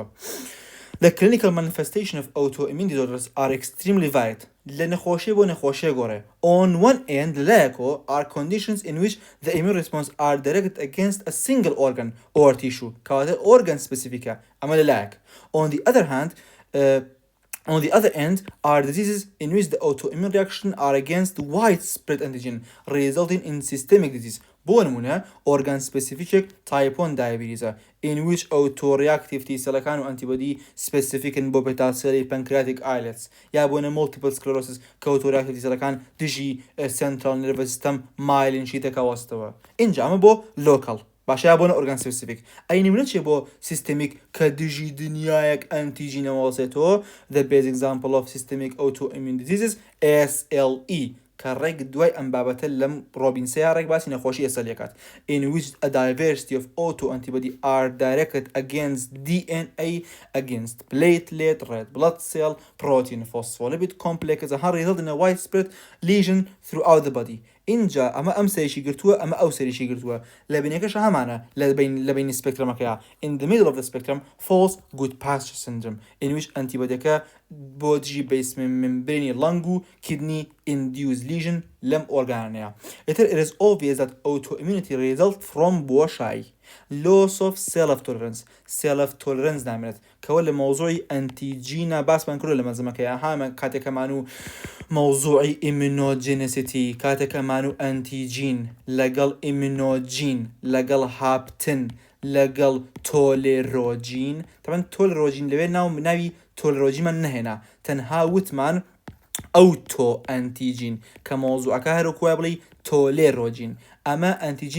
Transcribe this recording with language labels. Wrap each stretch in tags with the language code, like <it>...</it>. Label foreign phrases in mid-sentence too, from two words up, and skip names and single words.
<en>The clinical manifestation of autoimmune disorders are extremely varied.</en> <ckb>لە نەخۆشیە بۆ نەخۆشیە گۆڕێ.</ckb> <en>On one end لەلایەکۆ are conditions in which the immune response are directed against a single organ or tissue کەواتە organ specific</en> <ckb>ئەمە لەلایەک.</ckb> <en>On the other end are diseases in which the autoimmune reaction are against widespread antigen resulting in systemic disease.</en> <ckb>بۆ نمونە</ckb> <en>organ specific type 1 diabetes in which autoreactive T cellەکان و antibody specific بۆ beta cell pancreatic islets</en> <ckb>یا بۆنە</ckb> <en>multiple sclerosis کە autoreactive T cellەکان دژی central nervous system myelin</en> <ckb>شیتەکە وەستەوە. اینجا ئەمە بۆ local باشە بۆنە</ckb> <en>organ specific.</en> <ckb>ئەی نمونە چێ بۆ systemic کە دژی دنیایەک ئەنتیژینەوە وەڵسێتەوە.</ckb> <en>The best example of systemic autoimmune diseases SLE</en> <ckb>کە ڕێک دوای ئەم بابەتە لەم ڕۆبینسەیە ڕێک باسی نەخۆشی ئێسەلیەکات</ckb> <en>in which a diversity of autoantibody are directed against DNA against platelet red blood cell protein phospholipid complexes and result in a widespread lesion throughout the body.</en> <ckb>اینجا ئەمە ئەم سەریشی گرتووە ئەمە ئەو سەریشی گرتووە لە بینەکەش هەمانە لە بینی سپێکترمەکەیە.</ckb> <en>In the middle of the spectrum falls Goodpasture syndrome in which antibody</en> <ckb>بۆ دژی</ckb> <en>basement membrane lung و kidney induced lesion</en> <ckb>لەم ئۆرگانەیە.</ckb> <en>It is obvious that autoimmunity results from</en> <ckb>بۆشایی</ckb> <en>loss of self tolerance</en> <ckb>نامێت کەوە لە مۆزوعی ئەنتیجینە باسمان کردو لە مەزمەکەیە هامە کاتێکەمان و مۆزوعی immunogenicity کاتێکەمان و ئەنتیجین لەگەڵ immunogen لەگەڵ هاپتن لەگەڵ تۆلێرۆجین تەبەن تۆلێرۆجین لەوێ ناوی تۆلێرۆجیمان نەهێنا تەنها وتمان ئەوتۆ ئەنتیجین کە مۆزوعەکە هەروکوە بڵی تۆلێرۆجین ئەمە ئەنتیجین</ckb>